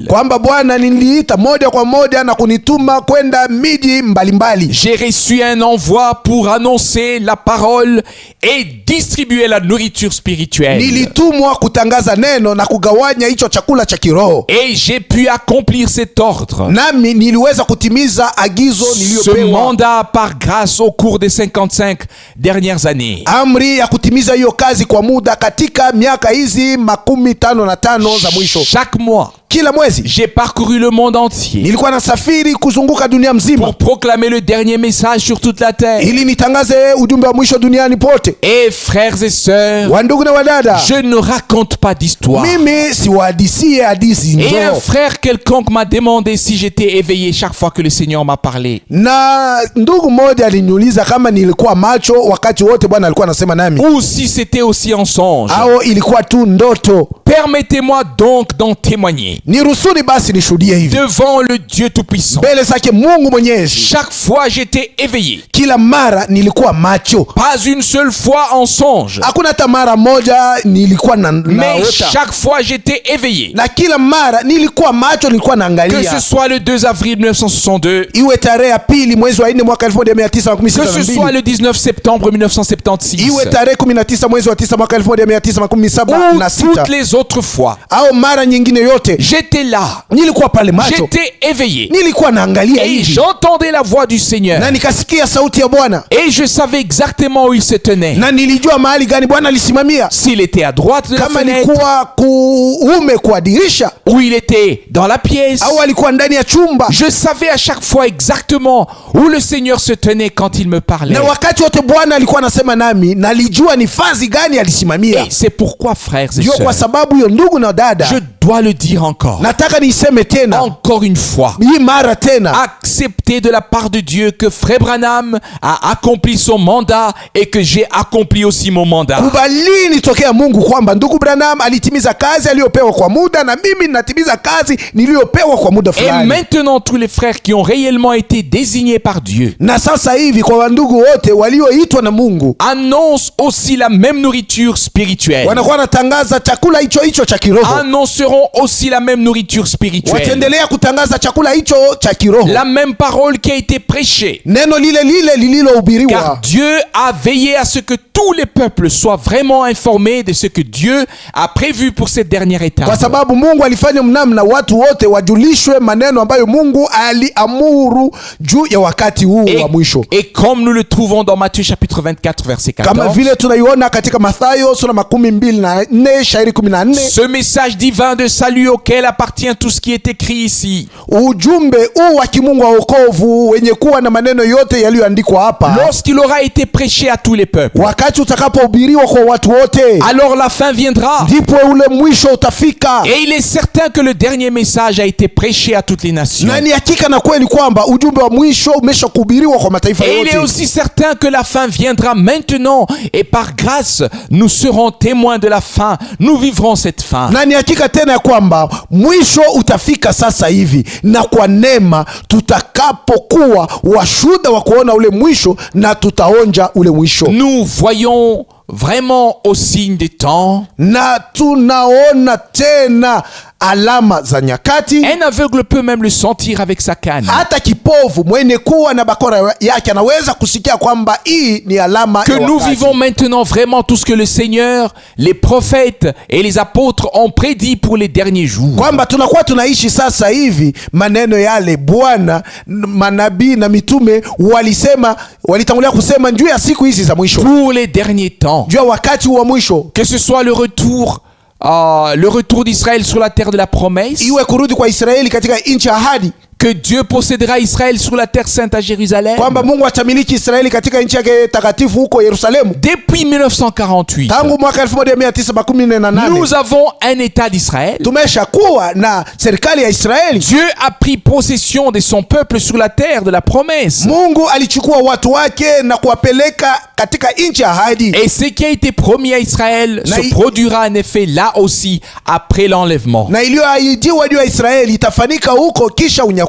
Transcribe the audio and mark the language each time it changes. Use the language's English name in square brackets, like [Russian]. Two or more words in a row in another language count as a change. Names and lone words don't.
[Swahili] kwamba Bwana niliita moja kwa moja na kunituma kwenda miji mbalimbali. [French] J'ai reçu un envoi pour annoncer la parole et distribuer la nourriture spirituelle. [Swahili] Nilitumwa kutangaza neno na kugawanya hicho chakula cha kiroho. [French] Et j'ai pu accomplir cet ordre, [Swahili] Nami niliweza kutimiza agizo [French] ce [Swahili] niliyopewa, [French] mandat par grâce au cours des 55 dernières années. [Swahili] amri ya kutimiza hiyo kazi kwa muda katika miaka hizi 55 za mwisho. [French] Chaque mois, [Swahili] Kila mwezi [French] j'ai parcouru le monde entier [Swahili] nilikuwa nasafiri kuzunguka dunia mzima [French] pour proclamer le dernier message sur toute la terre. [Swahili] ili nitangaze ujumbe wa mwisho duniani pote. [French] Et frères et sœurs, [Swahili] Wandugu na wadada, [French] je ne raconte pas d'histoire. [Swahili] mimi siwahadisie hadithi [French] Et un [Swahili] njoo. [French] frère quelconque m'a demandé si j'étais éveillé chaque fois que le Seigneur m'a parlé. [Swahili] Na ndugu mmoja aliniuliza kama nilikuwa macho wakati wote Bwana alikuwa anasema nami, [French] Ou si c'était aussi un songe. [Swahili] au ilikuwa tu ndoto. [French] Permettez-moi donc d'en témoigner [Swahili] Nirusuni basi nishuhudie hivi [French] devant le Dieu Tout-Puissant. [Swahili] mbele zake Mungu Mwenyezi. [French] Chaque fois j'étais éveillé. [Swahili] Kila mara nilikuwa macho, [French] Pas une seule fois en songe. [Swahili] hakuna hata mara moja nilikuwa [French] Mais [Swahili] naota, [French] chaque fois j'étais éveillé. [Swahili] na kila mara nilikuwa macho, nilikuwa [French] Que [Swahili] naangalia. [French] ce soit le 2 avril 1962, [Swahili] Iwe tarehe ya pili mwezi wa 4 mwaka [French] que ce soit [Swahili] 1962, [French] le 19 septembre 1976, [Swahili] iwe tarehe 19 mwezi wa 9 mwaka [French] ou [Swahili] 1976, [French] toutes les autres fois, [Swahili] au mara nyingine yote, [French] J'étais là. [Swahili] nilikuwa pale macho, [French] J'étais éveillé. [Swahili] nilikuwa naangalia [French] Et [Swahili] hivi [French] j'entendais la voix du Seigneur. [Swahili] na nikasikia sauti ya Bwana, [French] Et je savais exactement où il se tenait. [Swahili] na nilijua mahali gani Bwana alisimamia, [French] S'il était à droite de la [Swahili] kama [French] fenêtre, [Swahili] alikuwa kuume kwa dirisha [French] ou il était dans la pièce. [Swahili] au alikuwa ndani ya chumba. [French] Je savais à chaque fois exactement où le Seigneur se tenait quand il me parlait. [Swahili] Na wakati wote Bwana alikuwa anasema nami, nalijua ni fazi gani alisimamia. [French] Et c'est pourquoi, frères et [Swahili] Ndio kwa [French] sœurs, [Swahili] sababu hiyo, ndugu na dada, [French] je dois le dire encore, [Swahili] nataka niiseme tena, [French] encore une fois, [Swahili] hii mara tena, [French] accepter de la part de Dieu que Frère Branham a accompli son mandat et que j'ai accompli aussi mon mandat. [Swahili] kubalini tokea Mungu kwamba ndugu Branham alitimiza kazi aliyopewa kwa muda, na mimi ninatimiza kazi niliyopewa kwa muda [French] Et [Swahili] fulani. [French] maintenant, tous les frères qui ont réellement été désignés par Dieu [Swahili] Na sasa hivi kwa wandugu wote walioitwa na Mungu [French] annoncent aussi la même nourriture spirituelle. [Swahili] wanakuwa wanatangaza chakula hicho hicho cha kiroho, [French] Annonceront aussi la même nourriture spirituelle. [Swahili] wataendelea kutangaza chakula hicho cha kiroho, [French] La même parole qui a été prêchée. [Swahili] neno lile lile lililohubiriwa. [French] Car Dieu a veillé à ce que tous les peuples soient vraiment informés de ce que Dieu a prévu pour cette dernière étape. [Swahili] Kwa sababu Mungu alifanya mnamna watu wote wajulishwe maneno ambayo Mungu aliamuru juu ya wakati huu wa mwisho, [French] Et comme nous le trouvons dans Matthieu chapitre 24 verset [Swahili] kama [French] 14, [Swahili] vile tunaiona katika Mathayo sura 24 shairi 14. [French] ce message divin de salut auquel appartient tout ce qui est écrit ici, [Swahili] Ujumbe huu wa kimungu wa wokovu wenye kuwa na maneno yote yaliyoandikwa hapa, [French] lorsqu'il aura été prêché à tous les peuples, [Swahili] wakati utakapohubiriwa kwa watu wote, [French] alors la fin viendra. [Swahili] ndipo ule mwisho utafika. [French] Et il est certain que le dernier message a été prêché à toutes les nations. [Swahili] Na ni hakika na kweli kwamba ujumbe wa mwisho umesha kuhubiriwa kwa mataifa [French] Et il est [Swahili] yote. [French] aussi certain que la fin viendra maintenant et par grâce, nous serons témoins de la fin. Nous vivrons cette fin. [Swahili] Na ni hakika tena ya kwamba mwisho utafika sasa hivi, na kwa neema tutakapokuwa washuhuda wa kuona ule mwisho, na tutaonja ule mwisho. [French] Nous voyons vraiment au signe des temps. [Swahili] Na tunaona tena alama za nyakati. [French] Un aveugle peut même le sentir avec sa canne. [Swahili] Hata kipovu mwenye kuwa na bakora yake anaweza kusikia kwamba hii ni alama [French] Que [Swahili] ya [French] nous [Swahili] wakati. [French] vivons maintenant vraiment tout ce que le Seigneur, les prophètes et les apôtres ont prédit pour les derniers jours. [Swahili] Kwamba tunakuwa tunaishi sasa hivi maneno yale Bwana, manabii na mitume walitangulia kusema juu ya siku hizi za mwisho, [French] Pour les derniers temps. [Swahili] juu ya wakati wa mwisho, [French] Que ce soit le retour d'Israël sur la terre de la promesse, [Swahili] iwe kurudi kwa Israeli katika nchi ya ahadi, [French] que Dieu possédera Israël sur la terre sainte à Jérusalem. [Swahili] kwamba Mungu atamiliki Israeli katika nchi yake takatifu huko Yerusalemu. [French] Depuis 1948, [Swahili] Tangu mwaka 1948 [French] nous avons un État d'Israël. [Swahili] tumesha kuwa na serikali ya Israeli. [French] Dieu a pris possession de son peuple sur la terre de la promesse. [Swahili] Mungu alichukua watu wake na kuwapeleka katika nchi ya ahadi, [French] Et ce qui a été promis à Israël se Naï- produira en effet là aussi après l'enlèvement. [Swahili] na iliyoahidiwa juu ya Israeli itafanyika huko kisha unyakuo.